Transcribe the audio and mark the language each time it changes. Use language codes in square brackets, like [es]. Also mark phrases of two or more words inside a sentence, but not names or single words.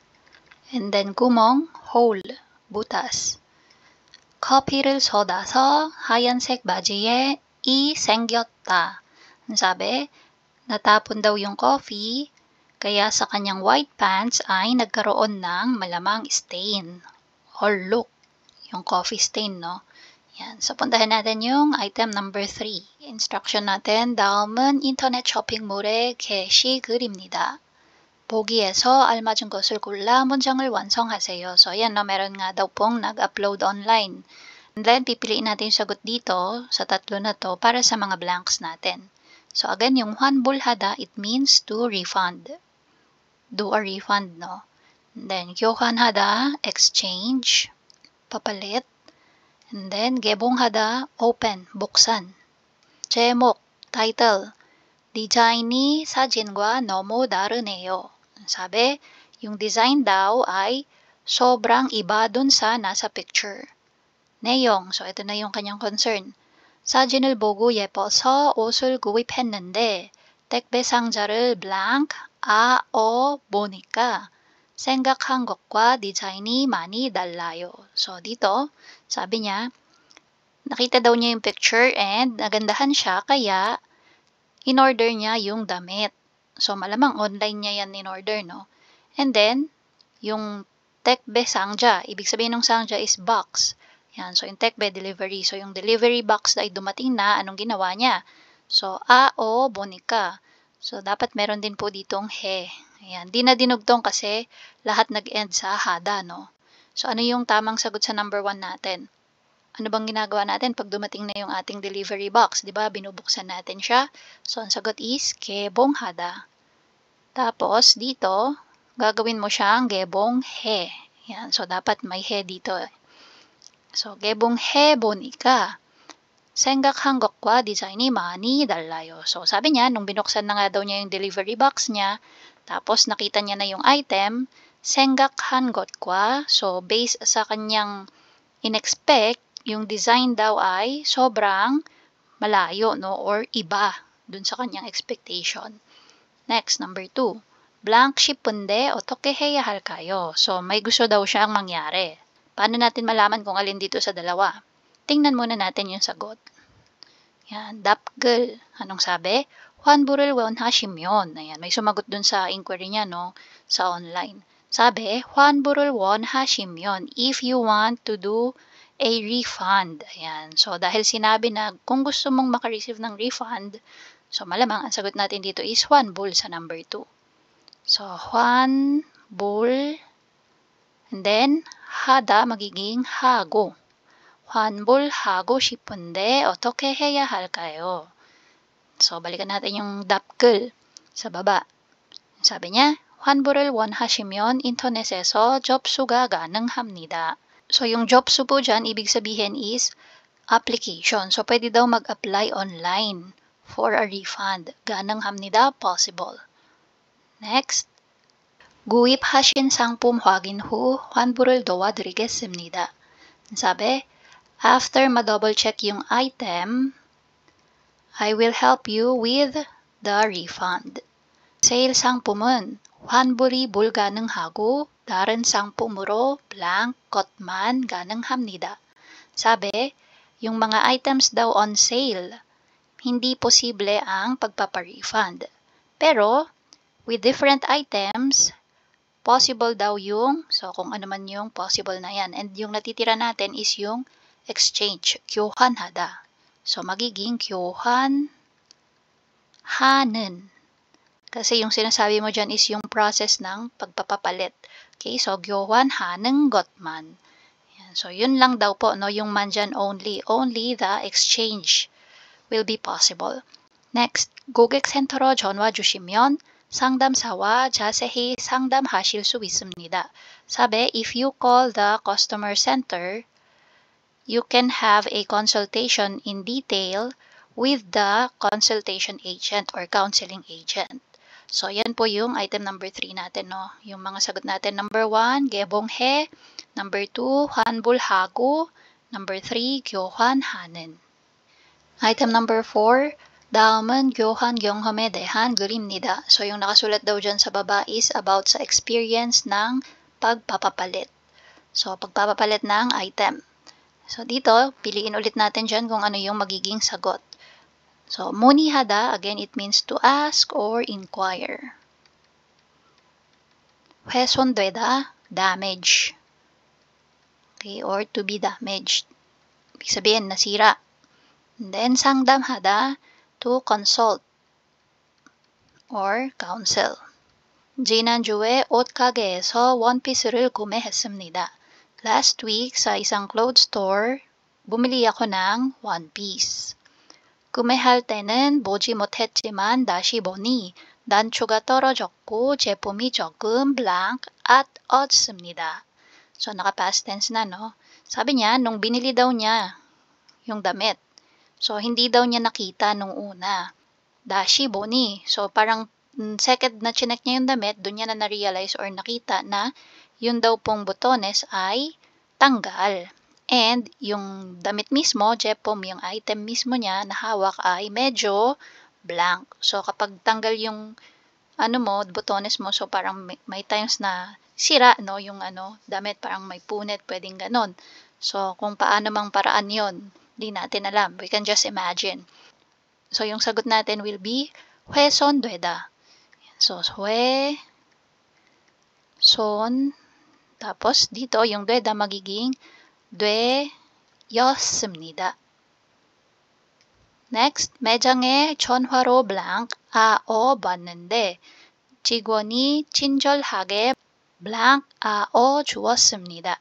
[en] And then, [ko] 구멍, hole, butas. 커피를 쏟아서 하얀색 바지에 이 생겼다. [tl] Ang sabi, natapon daw yung coffee, kaya sa kanyang [en] white pants [tl] ay nagkaroon ng malamang [en] stain or look, [tl] yung [en] coffee stain, [tl] no? Yan. So, puntahan natin yung item number 3. Instruction natin, [ko] 다음은 인터넷 쇼핑몰의 게시글입니다. 보기에서 알맞은 것을 골라 문장을 완성하세요. [tl] So, yan, no? Meron nga daw pong nag-upload online. [en] And then, [tl] pipiliin natin yung sagot dito sa tatlo na to para sa mga blanks natin. So, again, yung 환불하다, [en] it means to refund. Do a refund, no? And then, [ko] 교환하다, exchange, [tl] papalit. [en] And then, 개봉하다, open, buksan. [ko] 제목, title, 디자인이 사진과 너무 다르네요. [tl] Sabi, yung design daw ay sobrang iba dun sa nasa picture. 내용, so ito na yung kanyang concern. [ko] 사진을 보고 예뻐서 옷을 구입했는데 택배 상자를 blank, 보니까 생각한 것과 디자인이 많이 달라요. [tl] So dito, sabi niya, nakita daw niya yung picture and nagandahan siya kaya in-order niya yung damit. So malamang online niya yan in-order, no? [en] And then, [tl] yung 택배 상자, ibig sabihin ng 상자 is box. Yan, so yung 택배 delivery. So yung [en] delivery box [tl] ay dumating na, anong ginawa niya? [ko] So, 보니까. [tl] So dapat meron din po ditong he. Ayan, di na dinugtong kasi lahat nag-end sa hada, no? So, ano yung tamang sagot sa number 1 natin? Ano bang ginagawa natin pag dumating na yung ating [en] delivery box? [tl] Di ba? Binubuksan natin siya. So, ang sagot is [ko] 개봉하다. [tl] Tapos, dito, gagawin mo siyang [ko] 개봉해. [tl] Yan. So, dapat may he dito. So, [ko] 개봉해 보니까. 생각한 것과 디자인이 많이 달라요. [tl] So, sabi niya, nung binuksan na nga daw niya yung [en] delivery box [tl] niya, tapos nakita niya na yung item, [ko] 생각한 것과, [tl] so based sa kanyang in-expect, yung design daw ay sobrang malayo, no? Or iba dun sa kanyang expectation. [en] Next, number 2. [ko] Blank 싶은데 어떻게 해야 할까요? [tl] So, may gusto daw siyang mangyari. Paano natin malaman kung alin dito sa dalawa? Tingnan muna natin yung sagot. Yan, 답글. Anong sabi? [ko] 환불을 원하시면. [tl] Ayan, may sumagot dun sa inquiry niya, no? Sa online. Sabi, [ko] 환불을 원하시면, [en] if you want to do a refund. [tl] Ayan. So, dahil sinabi na kung gusto mong makareceive ng refund, so malamang ang sagot natin dito is 환불 sa number 2. So, [ko] 환불, [en] and then, [ko] 하다 magiging 하고. 환불하고 싶은데 어떻게 해야 할까요? [tl] So, balikan natin yung 답글 sa baba. Sabi niya, [ko] 환불을 원하시면 인터넷에서 접수가 가능합니다. [tl] So, yung 접수 po dyan, ibig sabihin is application. So, pwede daw mag-apply online for a refund. [ko] 가능합니다, possible. Next, 구입하신 상품 확인 후 환불을 도와드리겠습니다. [en] Sabi, after ma-double check yung item, I will help you with the refund. [ko] Sale 상품은 환불이 불가능하고 다른 상품으로 blank 것만 가능합니다. [tl] Sabi, yung mga items daw on sale, hindi posible ang pagpapa-refund. Pero, [en] with different items, possible [tl] daw yung, so kung ano man yung possible na yan. And yung natitira natin is yung exchange, 교환하다. So, magiging 교환하는. Kasi yung sinasabi mo dyan is yung process ng pagpapapalit. [ko] Okay, so 교환하는 것만. [tl] Yan. So, yun lang daw po, no? Yung man dyan only. [en] Only the exchange will be possible. Next, [ko] 고객센터로 전화 주시면 상담사와 자세히 상담하실 수 있습니다. [tl] Sabi, [en] if you call the customer center, you can have a consultation in detail with the consultation agent or counseling agent. So, [tl] yan po yung item number 3 natin, no? Yung mga sagot natin. [en] Number 1, [tl] gebonghe. [en] Number 2, [ko] 환불하고. Number 3, 교환하는. [en] Item number 4, [ko] 다음은 교환 경험에 대한 글입니다. [tl] So, yung nakasulat daw dyan sa baba is about sa experience ng pagpapapalit. So, pagpapapalit ng item. So, dito, piliin ulit natin dyan kung ano yung magiging sagot. So, [ko] 문의하다, [en] again, it means to ask or inquire. [ko] 훼손되다, damage. [en] Okay, or to be damaged. [tl] Ibig sabihin, nasira. [en] And then, 상담하다, to consult or counsel. [ko] 지난주에 옷가게에서 원피스를 구매했습니다. [en] Last week, [tl] sa isang [en] clothes store, [tl] bumili ako ng [en] one piece. [ko] 구매할 때는 보지 못했지만 다시 보니 단추가 떨어졌고 제품이 조금 blank [en] at odds [ko] 입니다. [tl] So, naka-past tense na, no? Sabi niya, nung binili daw niya yung damit, so, hindi daw niya nakita nung una. [ko] 다시 보니. [tl] So, parang second na chinek niya yung damit, doon niya na na-realize or nakita na yun daw pong botones ay tanggal. And yung damit mismo, jepom, yung item mismo niya na hawak ay medyo blank. So, kapag tanggal yung botones mo, so parang may times na sira, no? Yung damit, parang may punit, pwedeng ganon. So, kung paano mang paraan yon, di natin alam. [en] We can just imagine. So, yung sagot natin will be 훼손되다. [ko] So, 훼손. [tl] Tapos, dito, yung 되다 magiging 되었습니다. [ko] Next, 매장에 전화로 blank 봤는데 직원이 친절하게 blank 주었습니다.